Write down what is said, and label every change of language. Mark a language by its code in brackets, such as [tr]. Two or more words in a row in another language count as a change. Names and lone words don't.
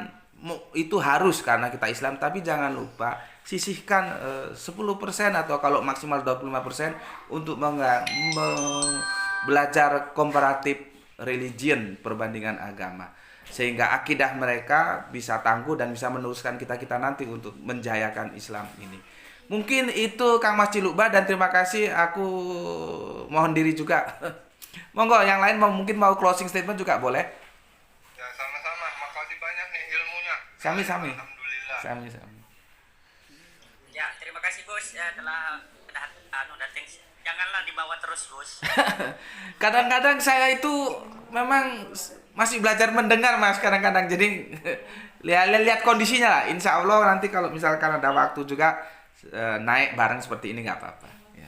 [id] Itu harus karena kita Islam, tapi jangan lupa sisihkan 10% atau kalau maksimal 25% untuk belajar komparatif religion, perbandingan agama, sehingga akidah mereka bisa tangguh dan bisa meneruskan kita nanti untuk menjayakan Islam ini. Mungkin itu Kang Mas Cilukba, dan terima kasih. Aku mohon diri juga. Monggo yang lain mungkin mau [en] closing statement [id] juga boleh. Ya sama-sama, makasih banyak nih ilmunya. Sami-sami. Alhamdulillah. Sami-sami. Ya, terima kasih Gus ya telah datang. Janganlah dibawa terus Gus. Kadang-kadang saya itu memang masih belajar mendengar Mas, kadang-kadang. Jadi lihat kondisinya lah. [ar] إن شاء الله [id] nanti kalau misalkan ada waktu juga naik bareng seperti ini nggak apa-apa ya.